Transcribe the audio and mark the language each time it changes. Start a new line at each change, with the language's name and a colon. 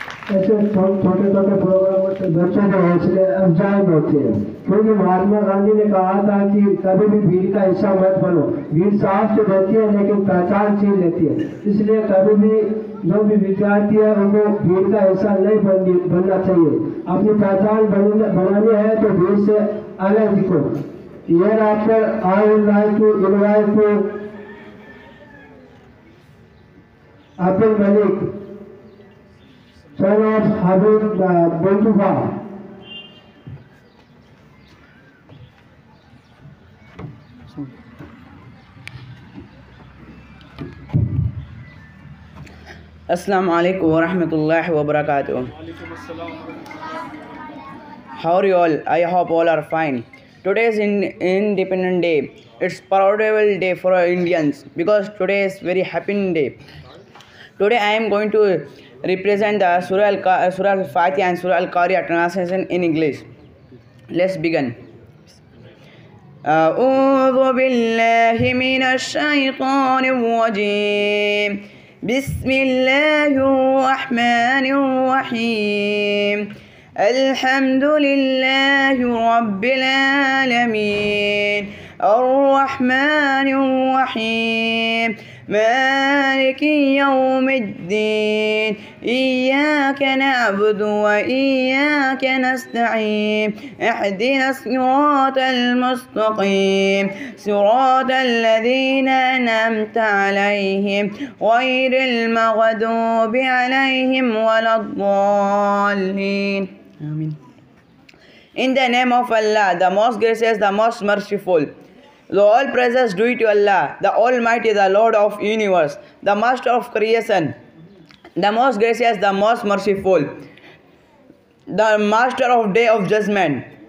Hindi: ऐसे छोटे छोटे प्रोग्राम बच्चों के हौसले अफजाई होते हैं, क्योंकि महात्मा गांधी ने कहा था कि कभी भी भीड़ का हिस्सा मत बनो। भीड़ साथ तो रहती है लेकिन पहचान छीन लेती है, इसलिए कभी भी जो भी विद्यार्थी है उनको भीड़ का हिस्सा नहीं बनना चाहिए। अपनी पहचान बनानी है तो भीड़ से अलग दिखो।
English: Hereafter, I would like to invite Abdul Malik, son of Habib Bontuba.
Arabic: Assalamu alaikum wa rahmatullahi wa barakatuh.
English: How are you all? I hope all are fine. Today is Independence Day. It's proudable day for Indians because today is very happy day. Today I am going to represent the Surah Al-Fatiha and Surah Al-Qari'ah translation in English. Let's begin.
Arabic: أعوذ بالله من الشيطان الرجيم. بسم الله الرحمن الرحيم. الحمد لله رب العالمين. الرحمن الرحيم مالك يوم الدين إياك نعبد وإياك نستعين اهدنا الصراط المستقيم صراط الذين أنعمت عليهم غير المغضوب عليهم ولا الضالين آمين.
English: In the name of Allah, the most gracious, the most merciful. The all praises due to Allah, the Almighty, the Lord of universe, the Master of creation, the most gracious, the most merciful, the Master of day of judgment.